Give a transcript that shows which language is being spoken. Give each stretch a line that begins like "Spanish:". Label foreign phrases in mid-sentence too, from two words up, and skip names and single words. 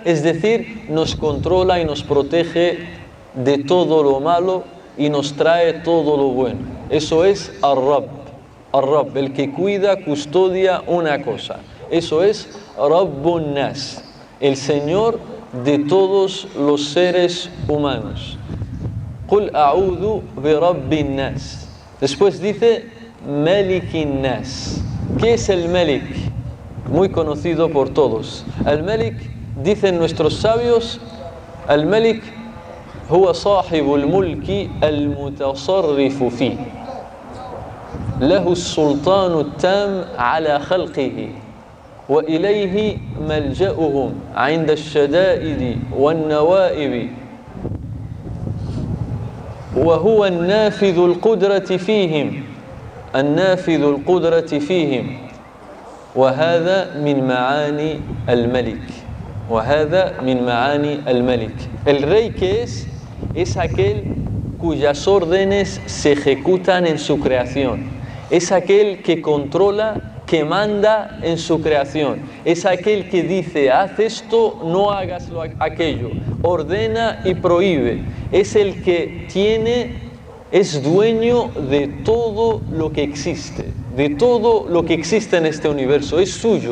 Spanish: Es decir, nos controla y nos protege de todo lo malo y nos trae todo lo bueno. Eso es Ar-Rabb. Ar-Rabb, el que cuida, custodia una cosa. Eso es
Arabic: رب الناس,
Spanish: el Señor de todos los seres humanos.
Arabic: قل أعوذ برب الناس.
Spanish: Después dice
Arabic: ملك الناس.
Spanish: ¿Qué es el Malik? Muy conocido por todos. El Malik, dicen nuestros sabios, el Malik
Arabic: هو صاحب الملك المتصرف فيه له السلطان التام على خلقه وإليه ملجأهم عند الشدائد والنوائب وهو النافذ القدرة فيهم وهذا من معاني الملك.
Spanish: El rey, que es aquel cuyas órdenes se ejecutan en su creación, es aquel que controla, que manda en su creación, es aquel que dice haz esto, no hagas aquello, ordena y prohíbe, es el que es dueño de todo lo que existe, de todo lo que existe en este universo, es suyo.